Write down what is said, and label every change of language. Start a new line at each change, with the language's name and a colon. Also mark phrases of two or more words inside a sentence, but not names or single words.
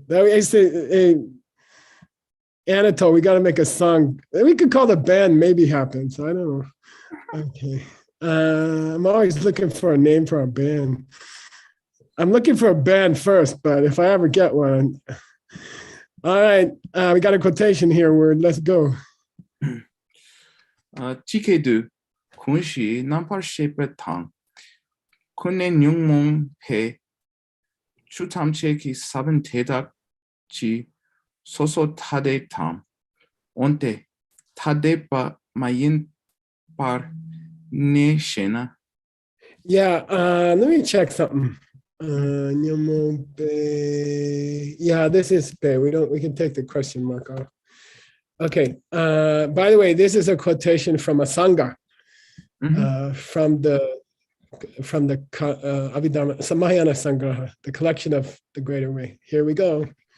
English: That is Anatole, we got to make a song. We could call the band Maybe Happens. I don't know. Okay. I'm always looking for a name for a band. I'm looking for a band first, but if I ever get one. All right. We got a quotation here. Let's go. Chikedu, kunshi nampar shepe tang, kunne nyungmong pe, chutam cheki saben tedak chi, soso tade tam, onte tade pa mayin par ne shena. Yeah, let me check something. Yeah, this is Pe. We can take the question mark off. Okay. By the way, this is a quotation from a Sangha, from the Abhidharma Samahayana Sangraha, the collection of the Greater Way.